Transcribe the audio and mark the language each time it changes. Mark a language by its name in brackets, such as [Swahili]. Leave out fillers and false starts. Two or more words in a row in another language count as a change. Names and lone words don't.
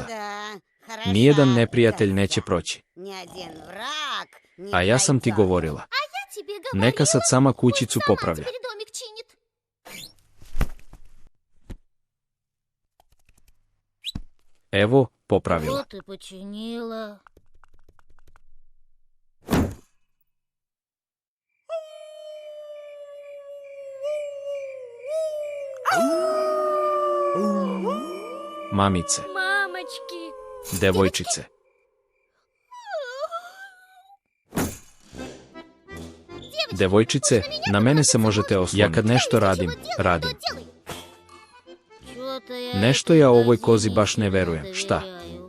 [Russian] Да, хороша [Serbian] Nijedan neprijatelj koza. neće proći. [Russian] Ни один враг не [Serbian] A ja sam ti [Russian] пройдет. [Serbian] govorila. [Russian] Я тебе говорила, [Serbian] Neka sad sama [Russian] пусть [Serbian] kućicu [Russian] сама [Serbian] popravlja. [Russian] теперь домик чинит. [Serbian] Evo, popravila. [Russian] Вот и починила. [Serbian] Mamice, [Russian] Мамочки. [Serbian] devojčice. Devojčice, na mene se možete osloniti. Ja kad nešto radim, radim. [Russian] Чё-то я [Serbian] Nešto [Russian] этой [Serbian] ja ovoj [Russian] козе [Serbian] kozi [Russian] не [Serbian] baš ne [Russian] сильно [Serbian] verujem. Šta? [Russian] доверяю.